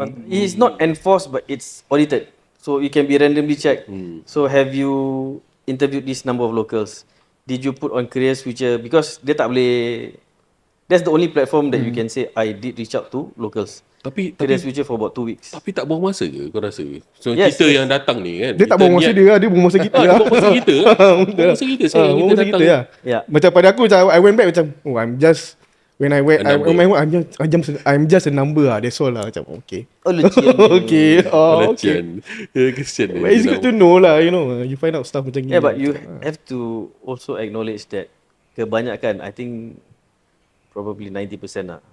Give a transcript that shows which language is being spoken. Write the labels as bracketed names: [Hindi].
[English] It's not enforced but it's audited. So it can be randomly checked. So have you interviewed this number of locals? Did you put on career switcher? Because [Malay] dia tak boleh. [English] That's the only platform that you can say I did reach out to locals. [Malay] Tapi [English] career switcher for about 2 weeks. [Malay] Tapi tak buang masa ke kau rasa? So kita yang datang ni kan. Dia tak buang masa dia buang masa kita lah. Buang masa kita. Buang masa kita saya kita datang. Macam pada aku [English] I went back macam I'm just when I went I'm just a number lah. That's all lah. Macam okay. Okay. [Malay] Kesian. Kesian. [English] But it's good to know lah. You find out stuff macam ni. Yeah, but you have to also acknowledge that kebanyakan, I think probably 90% lah.